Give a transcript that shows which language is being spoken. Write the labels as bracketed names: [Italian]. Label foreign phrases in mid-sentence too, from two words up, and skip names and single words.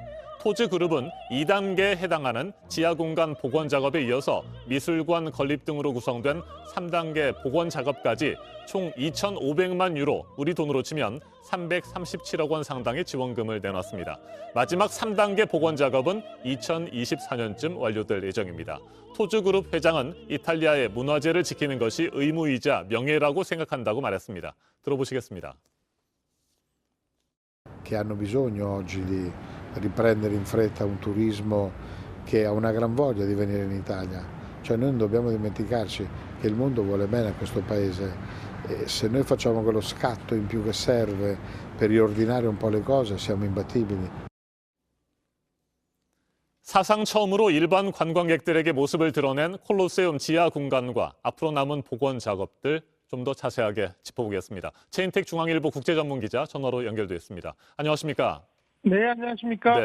[Korean] 토즈그룹은 2단계에 해당하는 지하 공간 복원 작업에 이어서 미술관 건립 등으로 구성된 3단계 복원 작업까지 총 2,500만 유로, 우리 돈으로 치면 337억 원 상당의 지원금을 내놨습니다. 마지막 3단계 복원 작업은 2024년쯤 완료될 예정입니다. 토즈그룹 회장은 이탈리아의 문화재를 지키는 것이 의무이자 명예라고 생각한다고 말했습니다. 들어보시겠습니다. [Italian] Che hanno bisogno oggi di riprendere in fretta un turismo che ha una gran voglia di venire in Italia. Cioè noi non dobbiamo dimenticarci che il mondo vuole bene a questo paese e se noi facciamo quello scatto in più che serve per riordinare un po' le cose siamo imbattibili. [Korean] 사상 처음으로 일반 관광객들에게 모습을 드러낸 콜로세움 지하 공간과 앞으로 남은 복원 작업들 좀 더 자세하게 짚어보겠습니다. 최인택 중앙일보 국제전문기자 전화로 연결돼 있습니다. 안녕하십니까? 네, 안녕하십니까?